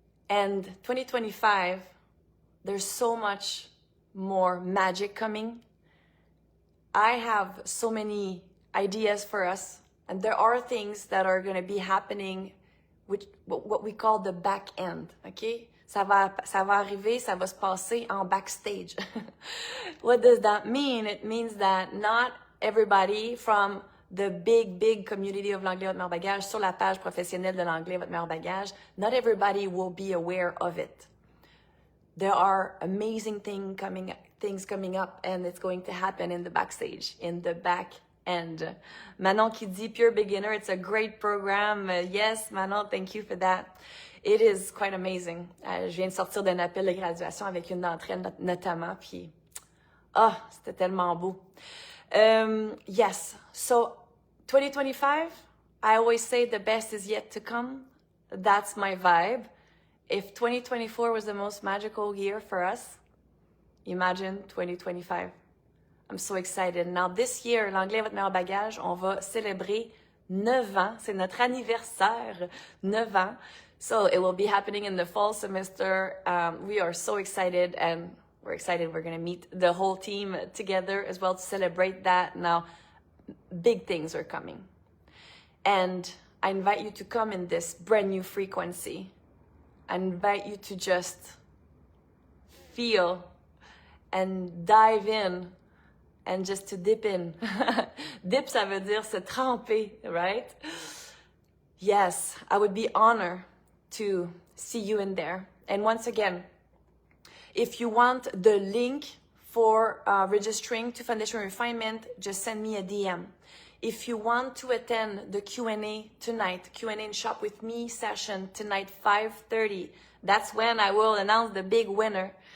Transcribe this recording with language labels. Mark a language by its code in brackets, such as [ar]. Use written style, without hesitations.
[en] And 2025, there's so much more magic coming. I have so many ideas for us, and there are things that are going to be happening, which what we call the back end, okay? [fr] Ça va arriver, ça va se passer en backstage. [en] What does that mean? It means that not everybody from the big community of l'anglais, votre meilleur bagage, [fr] sur la page professionnelle de [en] l'anglais, votre meilleur bagage, not everybody will be aware of it. There are amazing things coming up, and it's going to happen in the backstage, in the back end. Manon [fr] qui dit [en] pure beginner, it's a great program. Yes, Manon, thank you for that. It is quite amazing. [fr] Je viens de sortir d'un appel de graduation avec une d'entre elles notamment, puis c'était tellement beau. [en] Yes, so 2025, I always say the best is yet to come. That's my vibe. If 2024 was the most magical year for us, imagine 2025. I'm so excited. Now this year, [fr] l'anglais, votre meilleur bagage, on va célébrer 9 ans. C'est notre anniversaire, 9 ans. [en] So it will be happening in the fall semester. We are so excited, and we're excited we're going to meet the whole team together as well to celebrate that. Now, big things are coming. And I invite you to come in this brand new frequency. I invite you to just feel and dive in and just to dip in. [fr] Dip, ça veut dire se tremper, [en] right? Yes, I would be honored to see you in there. And once again, If you want the link for registering to Foundation Refinement, just send me a DM. If you want to attend the Q&A tonight, Q&A and Shop with Me session tonight, 5:30, that's when I will announce the big winner.